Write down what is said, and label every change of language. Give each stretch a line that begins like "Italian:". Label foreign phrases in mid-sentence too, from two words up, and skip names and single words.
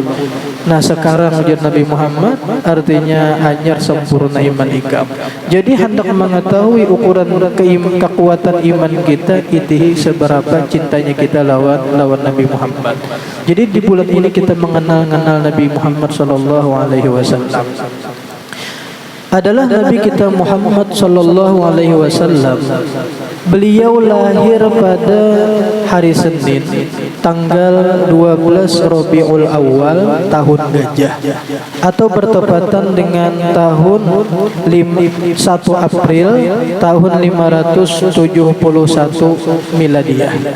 Banjar: Nah sekarang ujar Nabi Muhammad, artinya anyar sempurna iman ikam. Jadi hendak mengetahui ukuran kekuatan iman kita itu seberapa cintanya kita lawan Nabi Muhammad.
Indonesian: Jadi di bulan ini kita mengenal Nabi Muhammad
Arabic: صلى الله عليه وسلم.
Indonesian: Adalah Nabi kita Muhammad
Arabic: صلى الله عليه وسلم.
Indonesian: Beliau lahir pada hari Senin tanggal 12 Rabiul Awal tahun Gajah, atau bertepatan dengan tahun 1 April tahun 571 Miladiah.